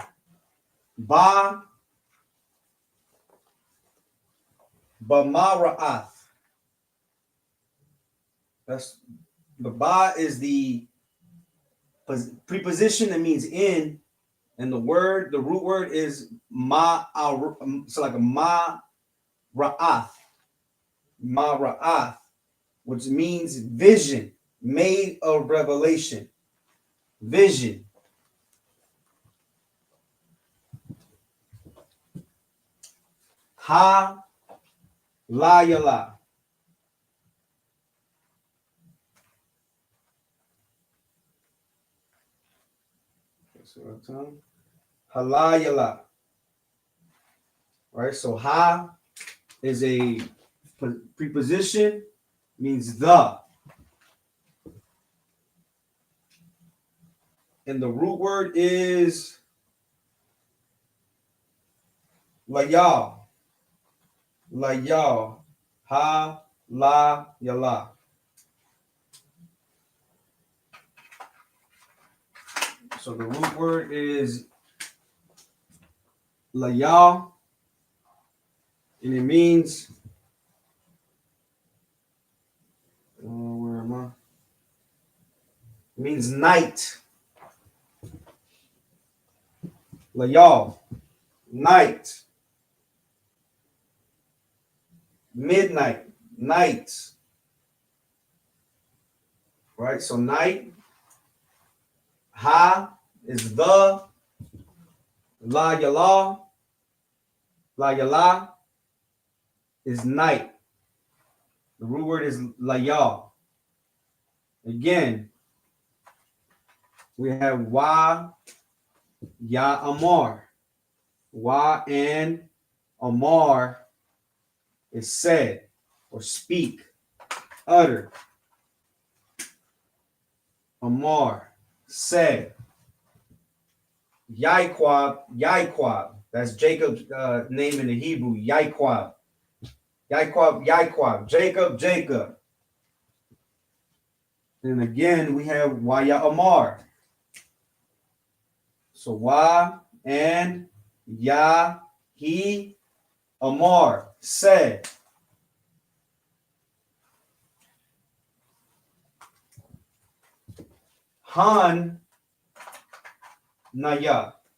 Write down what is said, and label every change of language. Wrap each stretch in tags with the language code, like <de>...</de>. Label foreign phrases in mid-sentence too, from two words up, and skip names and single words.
<he>Ba, Bamara'ath.</he> <en>That's the ba is the preposition that means in, and the root word is ma. So like a</en> <he>ma ra'ath,</he> <en>which means vision, made a revelation. Vision.</en> <he>Ha la yala. Halayala.</he> <en>Right? So ha is a preposition, means the. And the root word is layal.</en> <he>Layal. Ha la yala.</he> <en>So the root word is layal, and it means where am I? It means night. Layal, night, midnight, night. Right? So night, ha is the,</en> <he>la yala, la yala</he> <en>is night. The root word is layal. Again, we have</en> <he>wa, ya amar.</he> <en>Wa and amar is said or speak, utter. Amar, said.</en> <he>Yaiquab, Yaiquab.</he> <en>That's Jacob's name in the Hebrew.</en> <he>Yaiquab. Yaiquab, Yaiquab. Jacob, Jacob.</he> <en>And again, we have</en> <he>Waya Amar.</he> <en>So Wa and Ya, he, Amar, said.</en> <he>Han, Naya.</he>